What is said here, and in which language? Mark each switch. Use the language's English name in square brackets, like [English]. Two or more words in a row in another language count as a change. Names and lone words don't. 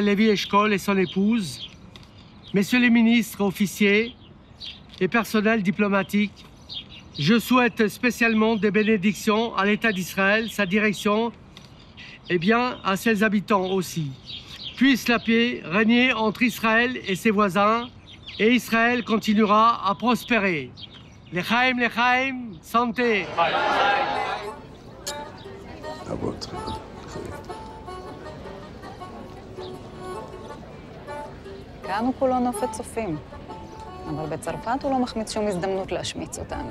[French] Lévi Eshkol et son épouse, messieurs les ministres, officiers et personnels diplomatiques, je souhaite spécialement des bénédictions à l'État d'Israël, sa direction, et bien à ses habitants aussi. Puisse la paix régner entre Israël et ses voisins, et Israël continuera à prospérer. [Hebrew] לחיים, [French] santé. [Hebrew] תעבוד. כאן הוא כולו נופת צופים, אבל בצרפת הוא לא מחמיץ שום הזדמנות להשמיץ אותנו.